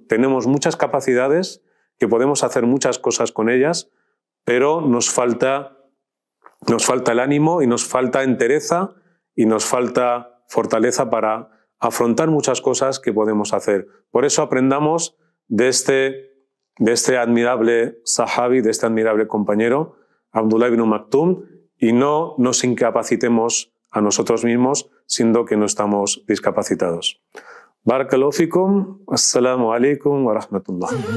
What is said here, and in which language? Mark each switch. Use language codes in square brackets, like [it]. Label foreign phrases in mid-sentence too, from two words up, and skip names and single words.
[es] Tenemos muchas capacidades, que podemos hacer muchas cosas con ellas, pero nos falta el ánimo y nos falta entereza y nos falta fortaleza para afrontar muchas cosas que podemos hacer. Por eso aprendamos de este admirable sahabi, de este admirable compañero, Abdullah ibn Maktum, y no nos incapacitemos a nosotros mismos, siendo que no estamos discapacitados. [ar] بارك الله فيكم، السلام عليكم ورحمة الله.